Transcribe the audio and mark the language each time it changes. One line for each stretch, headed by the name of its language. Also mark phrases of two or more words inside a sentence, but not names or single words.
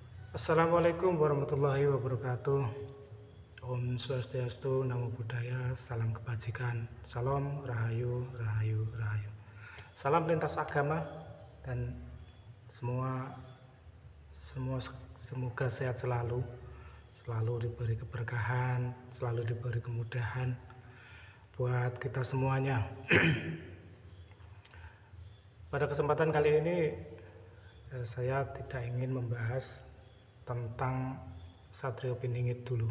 Arabic: السلام عليكم ورحمة الله وبركاته.
Indonesian: Om Swastiastu, Namo Buddhaya, salam kebajikan, salam rahayu, rahayu, rahayu. Salam lintas agama dan semua semua semoga sehat selalu, selalu diberi keberkahan, selalu diberi kemudahan buat kita semuanya. Pada kesempatan kali ini saya tidak ingin membahas tentang Satrio Piningit dulu.